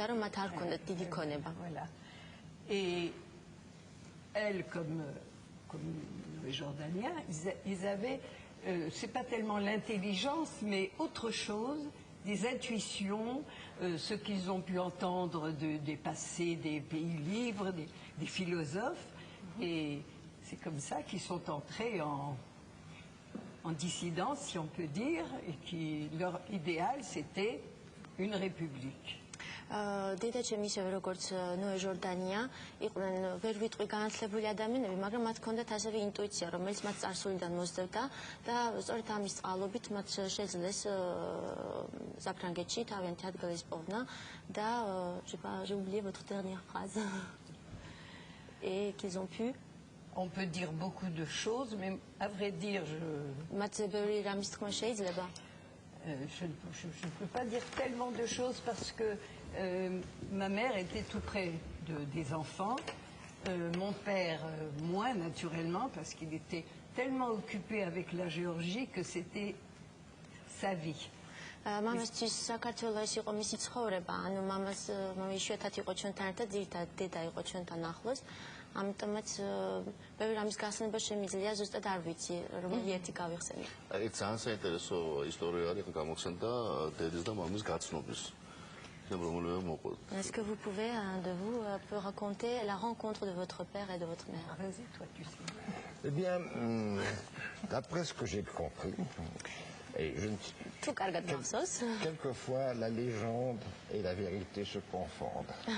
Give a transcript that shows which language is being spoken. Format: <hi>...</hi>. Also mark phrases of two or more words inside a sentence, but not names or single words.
<fr>Et elle, comme les Jordaniens, ils avaient, c'est pas tellement l'intelligence, mais autre chose, des intuitions, ce qu'ils ont pu entendre des passés des pays libres, des philosophes. Et c'est comme ça qu'ils sont entrés en dissidence, si on peut dire, et leur idéal, c'était une république.</fr> <ka>დედაჩემი ისევე როგორც ნოე ჟორდანია იყვნენ ვერ ვიტყვი განათლებული ადამიანები, მაგრამ მათ ჰქონდათ ასევე ინტუიცია, რომელიც მათ წარსულიდან მოსდევდა და სწორედ ამის წყალობით მათ შეძლეს საფრანგეთში თავიანთი ადგილის პოვნა და</ka> <fr>j'ai oublié votre dernière phrase. Et qu'ils ont pu. On peut dire beaucoup de choses, mais à vrai dire, je ne peux pas dire tellement de choses parce que ma mère était tout près des enfants, mon père moins naturellement parce qu'il était tellement occupé avec la Géorgie que c'était sa vie.</fr> <ka>მამასთვის საქართველოს იყო მისი ცხოვრება, ანუ მამას იშვიათად იყო ჩვენთან ერთად, ძირითადად დედა იყო ჩვენთან ახლოს. ამიტომაც ბევრი რამის გახსენება შემიძლია, ზუსტად არ ვიცი, რომელი ერთი გავიხსენე. აი ძალიან საინტერესო ისტორია არის გამოხსენდა დედის და მამის გაცნობის.</ka> <fr>Est-ce que vous pouvez, un de vous, peut raconter la rencontre de votre père et de votre mère? Vas-y, toi, tu sais. Eh bien, d'après ce que j'ai compris, et quelquefois la légende et la vérité se confondent.</fr>